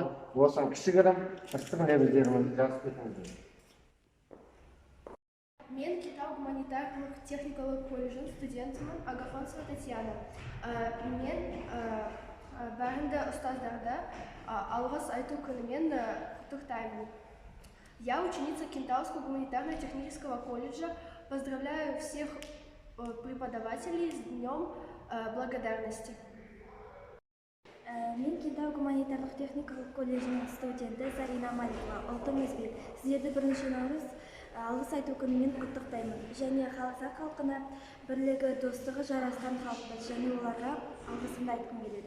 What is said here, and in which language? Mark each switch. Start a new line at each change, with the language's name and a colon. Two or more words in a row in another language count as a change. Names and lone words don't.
Kazakh: Осыған кішігірім ыстық лебіздеріңізді жазып кетіңіздер. Мен Кентау гуманитарлық техникалық колледжінің студентімін, Агафонцева Татьяна. Мен бәрінді ұстаздарды алғыс айту күнімен құттықтаймын.
Russian: Я ученица Кентауского гуманитарно-технического колледжа. Поздравляю всех преподавателей с Днем благодарности.
Kazakh: Мен Кентау гуманитарлық техникалық колледжінің студенті Зарина Маликова, ұлтым өзбек. Сіздерді 1 наурыз алғыс айту күнімен құттықтаймын. Және қазақ халқына бірлігі, достығы жарасқан халықпыз, және оларға алғысымды айтқым келеді.